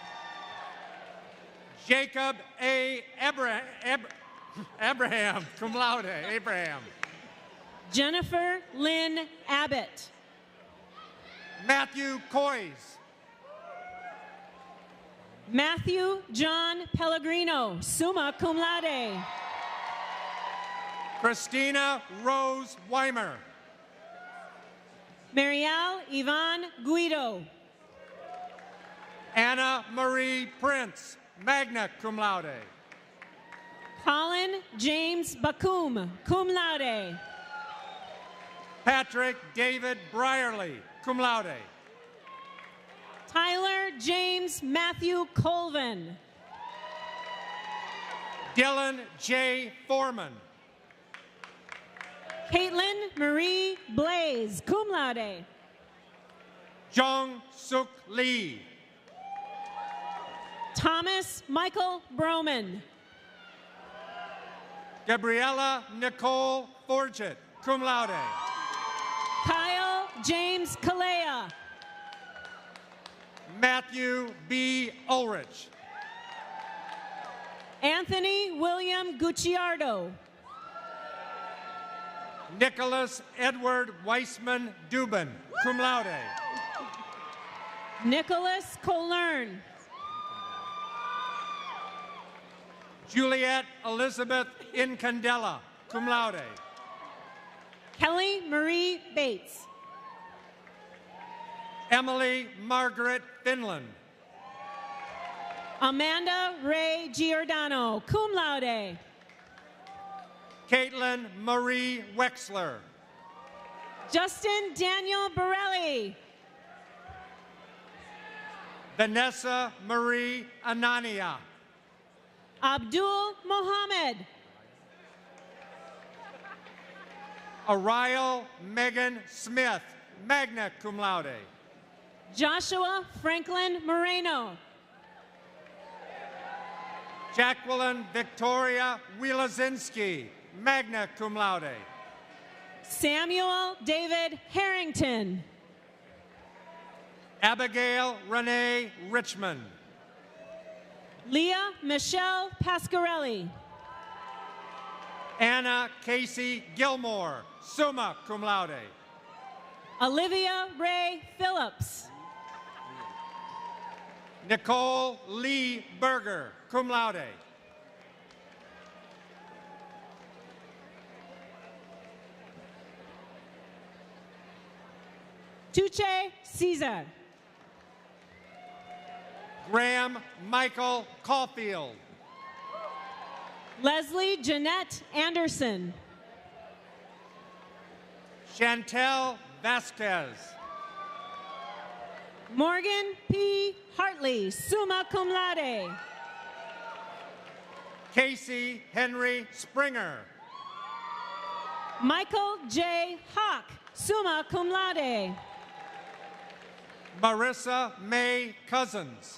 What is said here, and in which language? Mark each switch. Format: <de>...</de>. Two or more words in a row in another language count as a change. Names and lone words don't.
<en>Jacob A. Abraham,</en> <la>cum laude.</la> <en>Abraham. Jennifer Lynn Abbott. Matthew Coys. Matthew John Pellegrino,</en> <la>summa cum laude.</la> <en>Christina Rose Weimer. Marielle Yvonne Guido. Anna Marie Prince,</en> <la>magna cum laude.</la> <en>Colin James Bakum,</en> <la>cum laude.</la> <en>Patrick David Brierly,</en> <la>cum laude.</la> <en>Tyler James Matthew Colvin. Dylan J. Foreman. Caitlin Marie Blaze,</en> <la>cum laude.</la> <en>Jung Suk Lee. Thomas Michael Broman. Gabriella Nicole Forget,</en> <la>cum laude.</la> <en>Kyle James Kalea. Matthew B. Ulrich. Anthony William Gucciardo. Nicholas Edward Weissman Dubin,</en> <la>cum laude.</la> <en>Nicholas Colern. Juliet Elizabeth Incandela,</en> <la>cum laude.</la> <en>Kelly Marie Bates. Emily Margaret Finland. Amanda Ray Giordano,</en> <la>cum laude.</la> <en>Caitlin Marie Wexler. Justin Daniel Borelli. Vanessa Marie Anania. Abdul Mohammed. Ariel Megan Smith,</en> <la>magna cum laude.</la> <en>Joshua Franklin Moreno. Jacqueline Victoria Wielazinski,</en> <la>magna cum laude.</la> <en>Samuel David Harrington. Abigail Renee Richmond. Leah Michelle Pasquarelli. Anna Casey Gilmore,</en> <la>summa cum laude.</la> <en>Olivia Ray Phillips. Nicole Lee Berger,</en> <la>cum laude.</la> <en>Tuche Caesar. Graham Michael Caulfield. Leslie Jeanette Anderson. Chantel Vasquez. Morgan P. Hartley,</en> <la>summa cum laude.</la> <en>Casey Henry Springer. Michael J. Hawk,</en> <la>summa cum laude.</la> <en>Marissa May Cousins.</en>